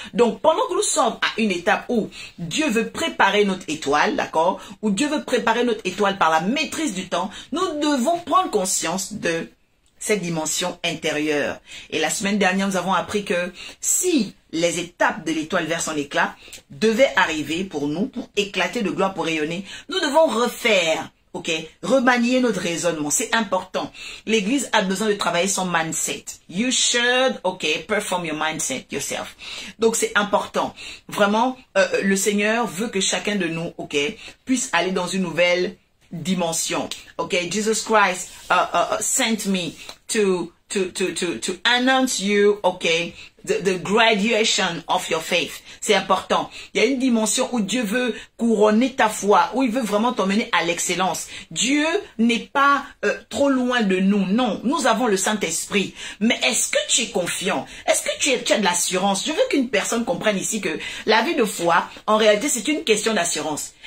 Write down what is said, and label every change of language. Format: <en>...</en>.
<fr>Donc, pendant que nous sommes à une étape où Dieu veut préparer notre étoile, d'accord, où Dieu veut préparer notre étoile par la maîtrise du temps, nous devons prendre conscience de cette dimension intérieure. Et la semaine dernière, nous avons appris que si les étapes de l'étoile vers son éclat devaient arriver pour nous, pour éclater de gloire, pour rayonner, nous devons refaire, ok, remanier notre raisonnement. C'est important. L'Église a besoin de travailler son mindset.</fr> <en>You should, ok, perform your mindset yourself.</en> <fr>Donc c'est important. Vraiment, le Seigneur veut que chacun de nous, ok, puisse aller dans une nouvelle dimension.</fr> <en>Okay, Jesus Christ sent me to announce you, okay, the graduation of your faith.</en> <fr>C'est important. Il y a une dimension où Dieu veut couronner ta foi, où il veut vraiment t'emmener à l'excellence. Dieu n'est pas trop loin de nous. Non, nous avons le Saint-Esprit. Mais est-ce que tu es confiant? Est-ce que tu as de l'assurance? Je veux qu'une personne comprenne ici que la vie de foi, en réalité, c'est une question d'assurance.</fr>